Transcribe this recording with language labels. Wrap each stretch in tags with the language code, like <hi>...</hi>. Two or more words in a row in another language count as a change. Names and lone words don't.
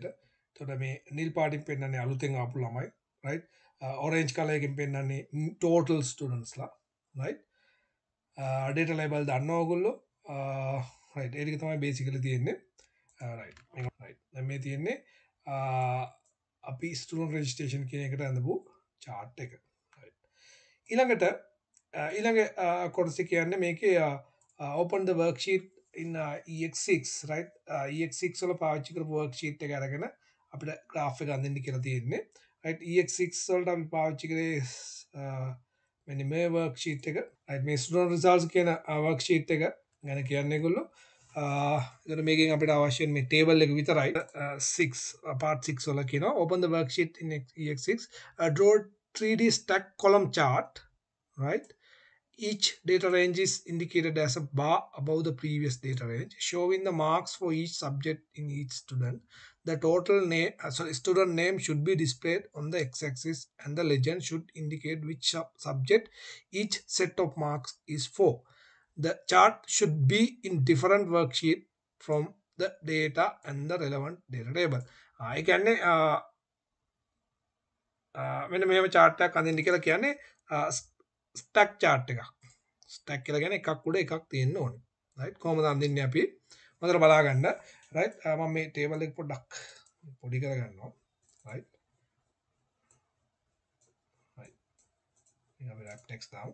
<si>එතකොට මේ නිල් පාටින් පෙන්නන්නේ අලුතෙන් ආපු ළමයි</si> <en>right orange color</en> <si>එකෙන් පෙන්නන්නේ</si> <en>total students</en> <si>ලා</si> <en>right data label</en> <si>දන්නවා ඔයගොල්ලෝ right ඒක තමයි basically තියෙන්නේ right මේක right දැන් මේ තියෙන්නේ අපි</si> <en>student registration</en> <si>කියන එකට ඇඳපු chart එක right ඊළඟට ඊළඟ කොටස කියන්නේ මේකේ</si> <en>open the worksheet in ex6 right ex6</en> <si>වල පාවිච්චි කරපු worksheet එක අරගෙන අපිට graph එක අඳින්න කියලා තියෙන්නේ right ex6 වලට අපි පාවිච්චි කරේ මෙන්න මේ worksheet</si> <en>එක right මේ student results කියන worksheet</en> <si>එක ගැන කියන්නේ ඒගොල්ලෝ එතන මේකෙන් අපිට අවශ්‍ය මේ</si> <en>table</en> <si>එක විතරයි</si> <en>6 part 6</en> <si>වල කියනවා</si> <en>open the worksheet in ex6 draw 3D stack column chart right each data range is indicated as a bar above the previous data range showing the marks for each subject in each student. The total name, student name should be displayed on the x-axis and the legend should indicate which subject each set of marks is for. The chart should be in different worksheet from the data and the relevant data table. I can</en> <si>මෙන්න මෙහෙම chart එකක් අඳින්න කියලා කියන්නේ</si> <en>stack chart</en> <si>එකක්. stack කියලා කියන්නේ එකක් උඩ එකක් තියෙන්න ඕනේ. right කොහොමද අඳින්නේ අපි? හොඳට බලා ගන්න. right මම මේ table එක පොඩ්ඩක් පොඩි කරගන්නවා.</si> <en>right right</en> <si>මේක අපි</si> <en>wrap text දාමු.</en>